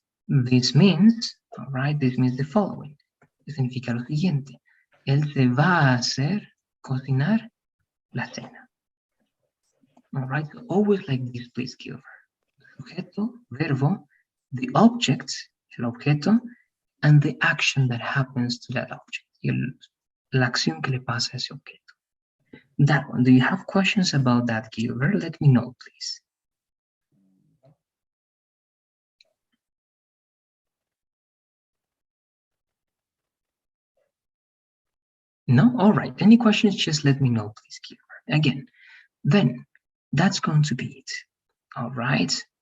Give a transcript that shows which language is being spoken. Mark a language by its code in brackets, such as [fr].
[en] This means, all right, this means the following. [es] Significa lo siguiente. Él se va a hacer, cocinar, la cena. [en] All right, so always like this, please, Gilbert. [es] Sujeto, verbo, [en] the object, [es] el objeto, [en] and the action that happens to that object. [es] La acción que le pasa a ese objeto. [en] That one, do you have questions about that, Gilbert? Let me know, please. No? All right. Any questions, just let me know, please, Gilbert. Again, then that's going to be it. All right.